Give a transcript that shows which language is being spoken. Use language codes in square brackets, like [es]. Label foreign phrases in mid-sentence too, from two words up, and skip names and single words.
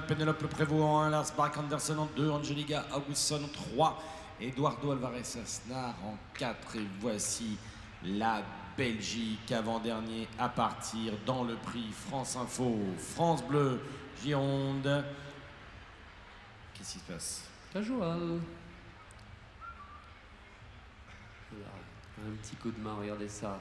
[fr] Penelope Prévost en 1, Lars Bach Andersen en 2, Angelica Augustsson en 3, Eduardo Alvarez Asnar en 4. Et voici la Belgique, avant-dernier à partir dans le prix France Info. France Bleu, Gironde. Qu'est-ce qui se passe? Casual. Voilà, un petit coup de main, regardez ça.